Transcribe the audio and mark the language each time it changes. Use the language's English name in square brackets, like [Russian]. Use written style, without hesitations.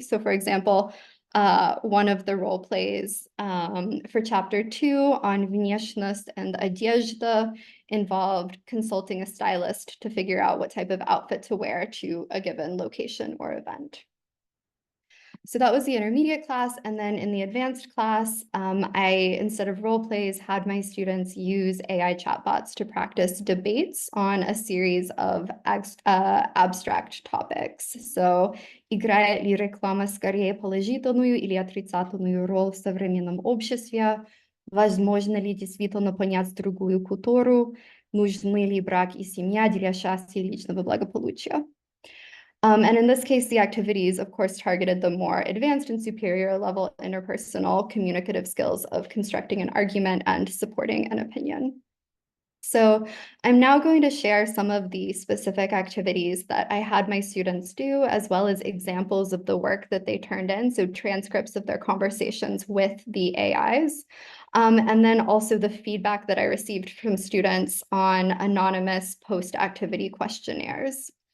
[English] So for example, one of the role plays for chapter 2 on внешность and одежда involved consulting a stylist to figure out what type of outfit to wear to a given location or event. So that was the intermediate class. And then in the advanced class, I, instead of role plays, had my students use AI chatbots to practice debates on a series of abstract topics. [Russian] So играет ли реклама скорее положительную или отрицательную роль в современном обществе? Возможно ли действительно понять другую культуру? Нужны ли брак и семья для счастья и личного благополучия? [English] And in this case, the activities, of course, targeted the more advanced and superior level interpersonal communicative skills of constructing an argument and supporting an opinion. So I'm now going to share some of the specific activities that I had my students do, as well as examples of the work that they turned in, so transcripts of their conversations with the AIs, and then also the feedback that I received from students on anonymous post-activity questionnaires.